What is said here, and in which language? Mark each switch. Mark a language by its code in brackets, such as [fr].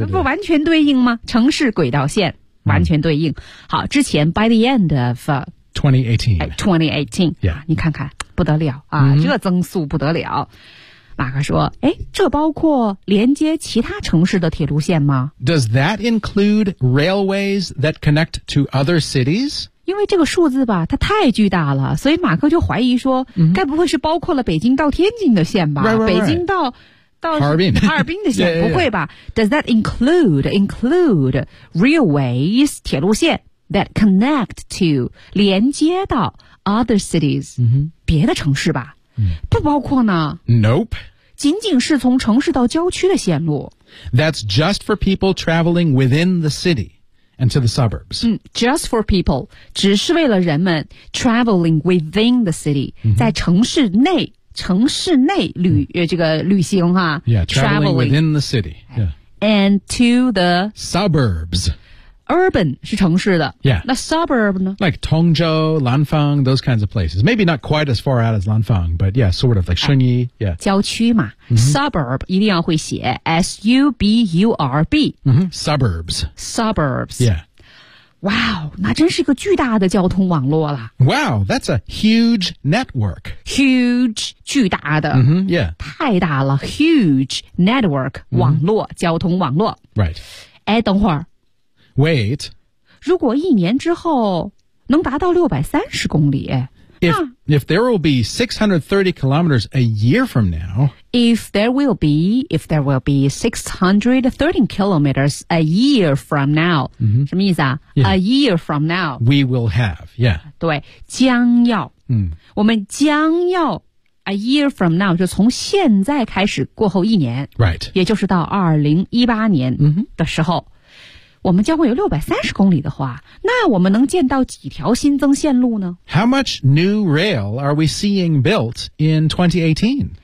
[zh] 不完全对应吗城市轨道线。完全对应。好之前 [en] by the end of 2018. Yeah. [zh] 你看看不得了啊、这增速不得了。马克说诶这包括连接其他城市的铁路线吗 [en] Does that include railways that connect to other cities? [zh] 因为这个数字吧它太巨大了所以马克就怀疑说、该不会是包括了北京到天津的线吧 [en] right. [zh] 北京到哈尔滨的线 不会吧 [en] Does that include railways, [zh] 铁路线 [en] that connect to, [zh] 连接到 [en] other cities,、 [zh] 别的城市吧不包括呢 [en] Nope. [zh] 仅仅是从城市到郊区的线路。 [en] That's just for people traveling within the city and to the suburbs. Just for people. [zh] 只是为了人们 [en] traveling within the city.、 [zh] 在城市内旅、这个旅行哈。 [en] Yeah, traveling within the city.、 And to the suburbs. [zh] urban 是城市的 [en] Yeah. [zh] 那 suburb 呢 [en] Like Tongzhou, Lanfang, those kinds of places. Maybe not quite as far out as Lanfang, but yeah, sort of like Shunyi. Yeah. [zh] 郊区嘛、mm-hmm. Suburb 一定要会写 S-U-B-U-R-B、 [en] mm-hmm. Suburbs. Suburbs. Yeah. [zh] Wow, 那真是个巨大的交通网络了。 [en] Wow, that's a huge network. [zh] Huge, 巨大的。 [en] Mm-hmm, yeah. [zh] 太大了 [en] huge network, [zh] 网络、mm-hmm. 交通网络。 [en] Right. [zh] 哎，等会儿。 [en] Wait. [zh] 如果一年之后能达到630公里。 [en] If there will be 630 kilometers a year from now. If there will be 630 kilometers a year from now.、 Mm-hmm. [zh] 什么意思啊、 [en] yeah. A year from now. We will have, yeah. [zh] 对将要、 mm. 我们将要 [en] a year from now, [zh] 就从现在开始过后一年。 [en] Right. [zh] 也就是到2018年的时候。 Mm-hmm. 我们将会有630公里的话，那我们能建到几条新增线路呢 [en] ？How much new rail are we seeing built in 2018?